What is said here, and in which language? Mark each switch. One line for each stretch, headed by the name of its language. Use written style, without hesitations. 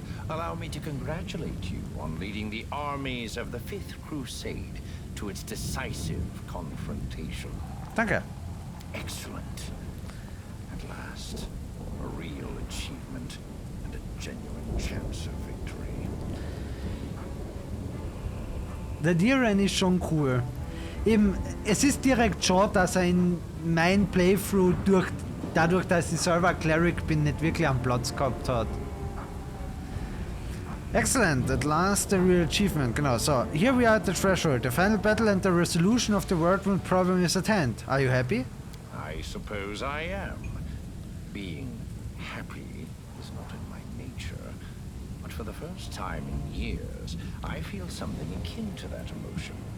English: Allow me to congratulate you on leading the armies of the Fifth Crusade to its decisive confrontation.
German: Danke.
English: Excellent. At last, a real achievement and a genuine chance of victory.
German: Der Deeren ist schon cool. Eben, es ist direkt schade, dass er in mein Playthrough dadurch, dass ich selber Cleric bin, nicht wirklich am Platz gehabt hat.
English: Excellent, at last the real achievement. Genau, so, here we are at the threshold. The final battle and the resolution of the world-wound problem is at hand. Are you happy? I suppose I am. Being happy is not in my nature, but for the first time in years, I feel something akin to that emotion.